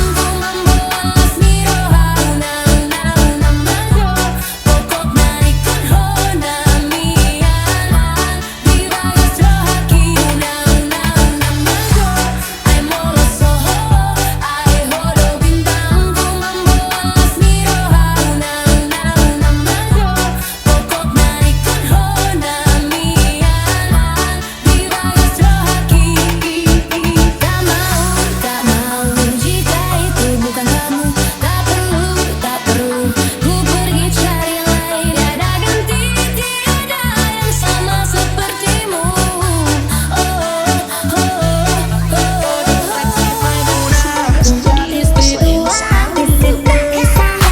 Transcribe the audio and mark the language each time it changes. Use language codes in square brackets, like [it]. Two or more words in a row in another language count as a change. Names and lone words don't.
[bbc] Kumamboas ni roha Unang manjo Pokok naikon ho namianan Di bagas rohaki Unang manjo Ay moloso Ay hore bintang Kumamboas ni roha Unang manjo Pokok naikon ho namianan Di bagas rohaki. [id] Tak mau jika itu bukan kamu Tak perlu ku pergi cari yang lain Tiada ganti, tiada yang sama sepertimu. Sinaga Studio sayang sekali.